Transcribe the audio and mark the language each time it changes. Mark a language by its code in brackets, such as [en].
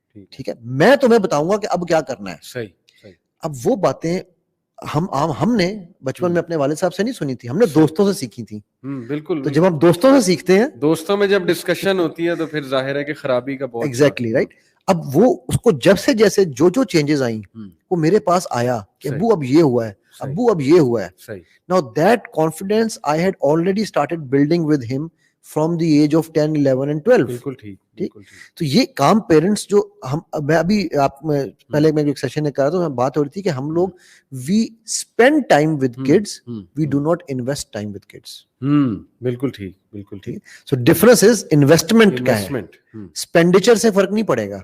[ur] ٹھیک ہے, میں تمہیں بتاؤں گا کہ اب کیا کرنا ہے. اب وہ باتیں ہم نے بچپن میں اپنے والد صاحب سے نہیں سنی تھی, ہم نے دوستوں سے سیکھی تھی. بالکل. تو جب ہم دوستوں سے سیکھتے ہیں, دوستوں میں جب ڈسکشن ہوتی ہے تو پھر ظاہر ہے کہ خرابی کا بہت. [en] Exactly right. [ur] اب وہ اس کو جب سے جیسے جو چینجز آئیں وہ میرے پاس آیا کہ ابو اب یہ ہوا ہے, ابو اب یہ ہوا ہے. [en] Now that confidence I had already started building with him from the age of 10, 11 and 12. [ur] بالکل ٹھیک. تو یہ کام پیرنٹس جو ہم, میں ابھی آپ پہلے میں ایک سیشن کر رہا تھا, میں بات ہو رہی تھی کہ ہم لوگ [en] we spend time with kids, [ur] we do not invest time with kids. بالکل ٹھیک, بالکل ٹھیک. سو ڈفرنس از انویسٹمنٹ کا ہے, اسپینڈیچر سے فرق نہیں پڑے گا.